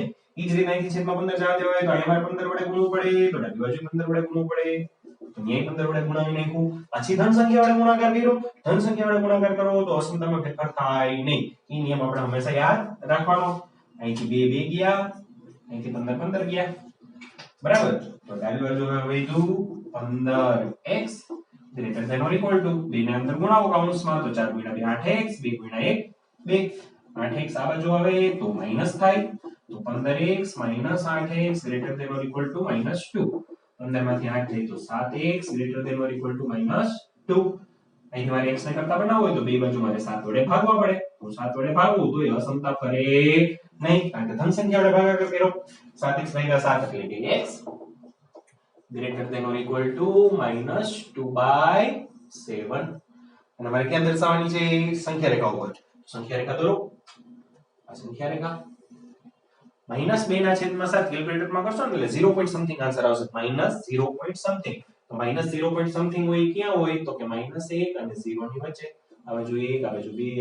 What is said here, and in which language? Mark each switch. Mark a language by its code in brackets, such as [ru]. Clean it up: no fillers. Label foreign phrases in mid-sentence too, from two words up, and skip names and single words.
[gu] ઈ જ રીતે અહીંથી છેદમાં 15 જવા દેવાય તો અહીંયા 15 વડે ગુણવું પડે, તો ડાબી બાજુ 15 વડે ગુણવું પડે. તો ન્યાય 15 વડે ગુણાવી નાખ્યું. પછી ધન સંખ્યા વડે ગુણાકાર કર્યો. ધન સંખ્યા વડે ગુણાકાર કરો તો અસમતામાં ફેરફાર થાય નહીં. ઈ નિયમ આપણે હંમેશા યાદ રાખવાનો. અહીંથી 2 2 ગયા, અહીંથી 15 15 ગયા. બરાબર, તો ડાબી બાજુ હવે વધ્યું 15x [en] greater than or equal to [gu] 2 ને અંદર ગુણાવો કૌંસમાં તો 4 * 2 8x, 2 * 1 2. 8x આ બાજુ આવે તો માઈનસ થાય તો 15x - 8x [en] greater than or equal to [gu] -2. 15 માંથી 8 જાય તો 7x [en] greater than or equal to [gu] -2. અહીં મારે x ને કરતા બનાવવો હોય તો બે બાજુ મારે 7 વડે ભાગવા પડે. તો 7 વડે ભાગવું તો એ અસમતા ફરે નહીં કારણ કે ધન સંખ્યા વડે ભાગાકાર કર્યો. 7x * 7 એટલે કે x [en] greater than or equal to [gu] -2/7. અને મારે ક્યાં દર્શાવવાની છે સંખ્યા રેખા ઉપર સંખ્યા રેખા દોરો આ સંખ્યા રેખા -2 ના છેદમાં 7 કેલ્ક્યુલેટરમાં કરશો ને એટલે 0 [en] point something answer [gu] આવશે -0 [en] point something [gu] તો -0 [en] point something [gu] હોય ક્યાં હોય તો કે -1 અને 0 ની વચ્ચે આ બાજુ 1 આ બાજુ 2